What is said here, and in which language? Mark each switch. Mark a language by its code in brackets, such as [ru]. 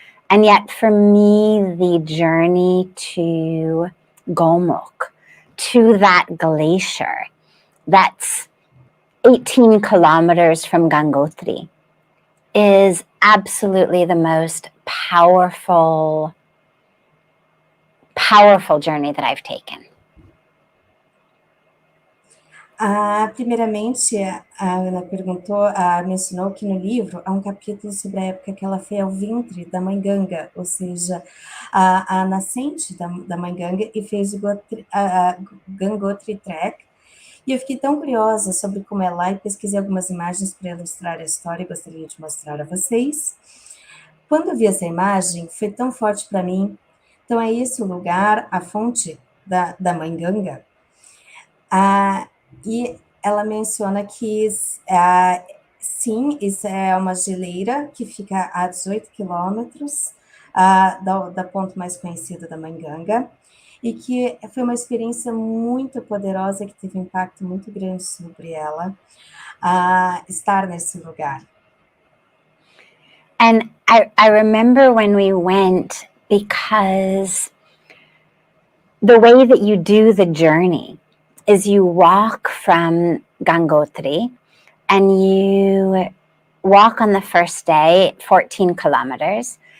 [en] And yet for me, the journey to Gomukh, to that glacier, that's 18 kilometers from Gangotri, is absolutely the most powerful journey that I've taken. [pt] Primeiramente, a Ana mencionou que no livro há um capítulo sobre a época que ela foi ao ventre da mãe Ganga, ou seja, a nascente da mãe Ganga, e fez o Gangotri Trek. E eu fiquei tão curiosa sobre como é lá e pesquisei algumas imagens para ilustrar a história e gostaria de mostrar a vocês. Quando eu vi essa imagem, foi tão forte para mim. Então, é esse o lugar, a fonte da mãe Ganga. E ela menciona que, sim, isso é uma geleira que fica a 18 quilômetros da ponto mais conhecido da Mãe Ganga, e que foi uma experiência muito poderosa, que teve um impacto muito grande sobre ela, estar nesse lugar. [en] And I remember when we went, because the way that you do the journey is you walk from Gangotri, and you walk on the first day 14 kilometers.